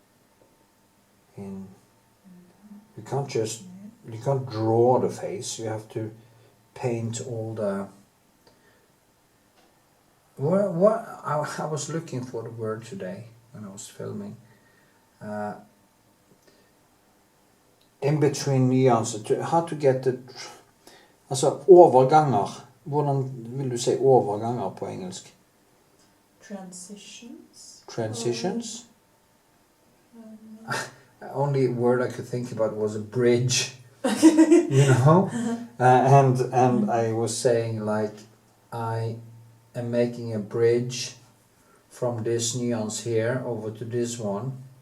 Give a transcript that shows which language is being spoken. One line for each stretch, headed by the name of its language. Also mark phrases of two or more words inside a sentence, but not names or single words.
English: You can't draw the face. You have to paint all the. What I was looking for the word today when I was filming. In between nyanser, how to get the.
Norwegian: Altså overganger. Hvordan vil du si overganger på engelsk?
English: Transitions. Transitions? Only word I could think about was a bridge. You know? And I was saying like I am making a bridge from this nuance here over to this one.